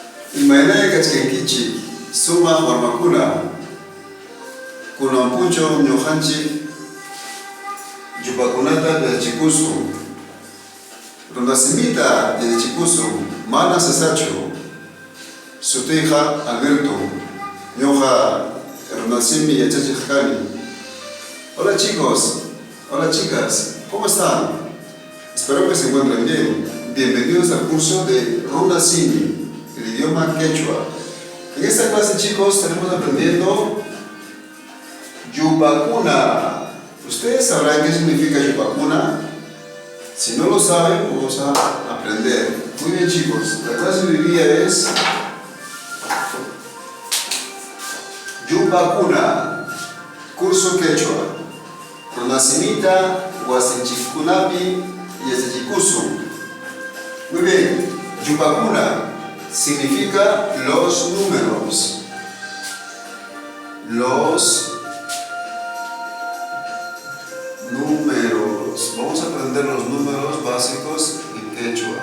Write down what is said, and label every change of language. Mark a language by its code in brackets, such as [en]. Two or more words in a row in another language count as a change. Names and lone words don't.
[qu] Imainaya kachkenkichi suma warmakuna kunampuncho ñuqanchik yupakunata yachikusun runasimita yachikusun mana cesachu sutiyqa Alberto ñuqa runasimi yachachiq kani. [es] Hola chicos, hola chicas, ¿cómo están? Espero que se encuentren bien. Bienvenidos al curso de Runasimi, el idioma quechua. En esta clase, chicos, estaremos aprendiendo Yupakuna. ¿Ustedes sabrán qué significa Yupakuna? Si no lo saben, vamos a aprender. Muy bien, chicos, la clase de hoy día es Yupakuna, curso quechua. [qu] Runasimita, Huasinchikunapi y Yachikusun. [es] Muy bien, Yupakuna significa los números. Los números. Vamos a aprender los números básicos en quechua.